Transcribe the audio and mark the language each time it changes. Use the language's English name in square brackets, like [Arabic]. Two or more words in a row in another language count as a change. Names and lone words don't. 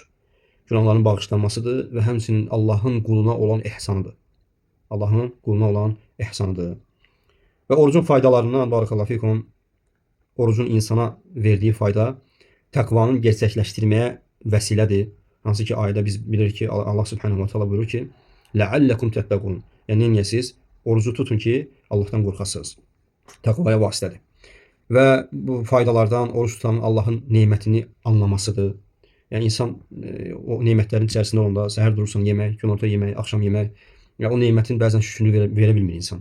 [Azerbaijani] Günahların bağışlanmasıdır və həmçinin Allahın quluna olan ehsanıdır. Allahın quluna olan ehsanıdır. Və orucun faydalarından [Arabic] بارك الله فيكم, [Azerbaijani] orucun insana verdiyi fayda təqvanın gerçəkləşdirməyə vəsilədir. Hansı ki, ayədə biz bilirik ki, Allah [Arabic] سبحانه وتعالى [Azerbaijani] buyurur ki, [Arabic] لَعَلَّكُمْ تَتَّقُونَ. [Azerbaijani] Yəni, neyəsiz? Orucu tutun ki, Allahdan qorxasınız. Təqvaya vasitədir. Və bu faydalardan oruç tutanın Allahın neymətini anlamasıdır. Yəni, insan o neymətlərin içərisində olanda səhər durursan yemək, günorta yemək, axşam yemək, ya o neymətin bəzən şükrünü verə bilmir insan.